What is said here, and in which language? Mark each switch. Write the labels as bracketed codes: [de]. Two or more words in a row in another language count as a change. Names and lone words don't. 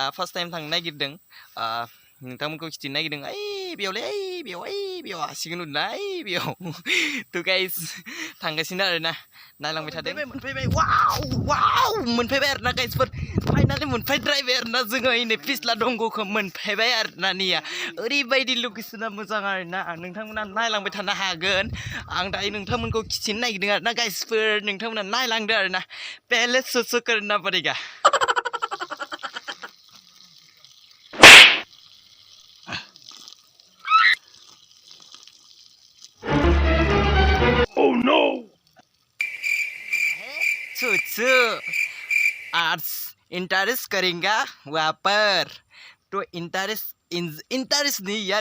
[en] first time [brx] थांनो नागिरदों नोंथांमोनखौ खिथिनो नागिरदों बेयाव हासिगोन उना बेयाव तो गाइस थांगासिनो आरोना नायलांबाय थादों मोनफैबाय वाव मोनफैबाय आरोना गाइसफोर फाइनालि मोनफैद्रायबाय आरोना जोङो नै पिस्ला दंगखौ मोनफैबाय आरोना निया ओरैबायदि लकेसना मोजां आरोना नोंथांमोना नायलांबाय थानो हागोन आं दायो नोंथांमोनखौ खिथिनो नागिरदों आरोना गाइसफोर नोंथांमोना नायलांदो आरोना [hi] पहले सो करना पड़ेगा आर्ट्स इंटरेस्ट करेंगे वहाँ पर तो इंटरेस्ट नहीं यार